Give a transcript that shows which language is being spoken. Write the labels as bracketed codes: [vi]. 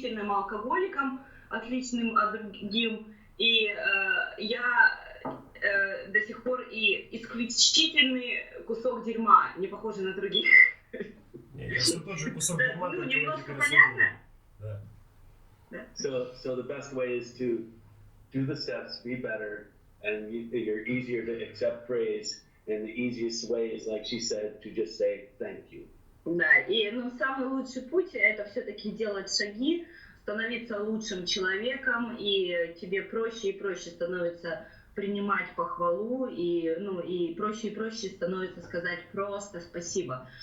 [ru] алкоголиком, отличным от другим, и я до сих пор и исключительный кусок дерьма, не похожий на других. Я все тот же кусок дерьма, только немножко понятно? Да. [en] So the best way is to do the steps, be better, and you're easier to accept praise. And the easiest way is, like she said, to just say thank you. [ru] Да, и самый лучший путь это все-таки делать шаги, становиться лучшим человеком, и тебе проще и проще становится принимать похвалу, и проще становится сказать просто спасибо.